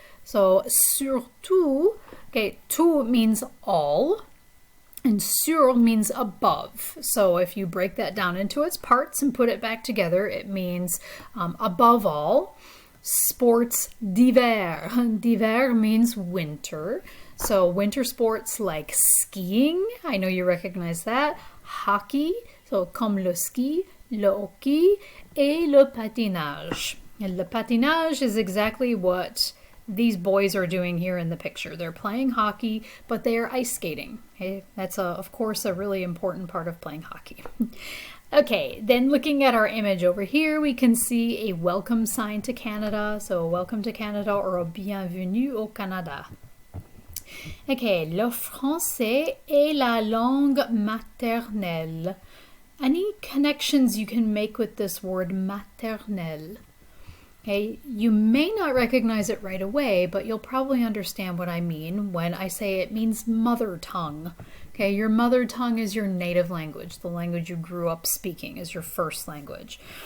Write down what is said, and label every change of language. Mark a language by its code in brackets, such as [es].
[en] So surtout, okay, tout means all, and sur means above. So if you break that down into its parts and put it back together, it means above all. [fr] Sports d'hiver. D'hiver [en] means winter. So winter sports like skiing, I know you recognize that. [fr] Hockey, so comme le ski, le hockey, et le patinage. [en] And [fr] le patinage [en] is exactly what these boys are doing here in the picture. They're playing hockey, but they are ice skating. Okay? That's, of course, a really important part of playing hockey. Okay, then looking at our image over here, we can see a welcome sign to Canada. So welcome to Canada or a [fr] bienvenue au Canada. Okay, le français est la langue maternelle. [en] Any connections you can make with this word maternelle? Okay, you may not recognize it right away, but you'll probably understand what I mean when I say it means mother tongue. Okay, your mother tongue is your native language, the language you grew up speaking is your first language.